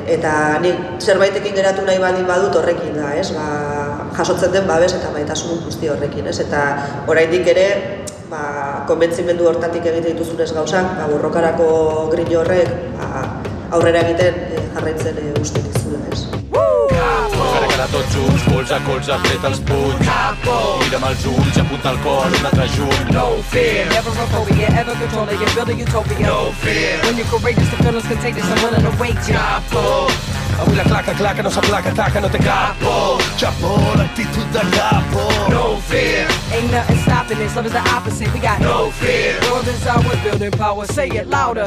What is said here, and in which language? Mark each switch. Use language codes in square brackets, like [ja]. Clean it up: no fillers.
[eu] Eta nik zerbaitekin geratu nahi baldin badut horrekin da, jasotzen den babes eta baitasun guzti horrekin, eta oraindik ere konbentzimendu hortatik egite dituzunez gauzak, borrokarako grin horrek aurrera egiten jarraitzen uste dizula. [ca] cara tots junts, colze a colze, tret els punys. Capo! Mira'm els ulls, apunta el cor, un altre junt. [en] No fear, never a phobia, ever controlling, you're building utopia. No fear, when you're courageous, the feeling's contagious, I'm willing to wait. [ca] Capo! Avui la claca no s'aplaca, taca, no té capo. Chapo, l'actitud de capo. [en] No fear, ain't nothing stopping this, love is the opposite, we got no fear. World is ours, building power, say it louder.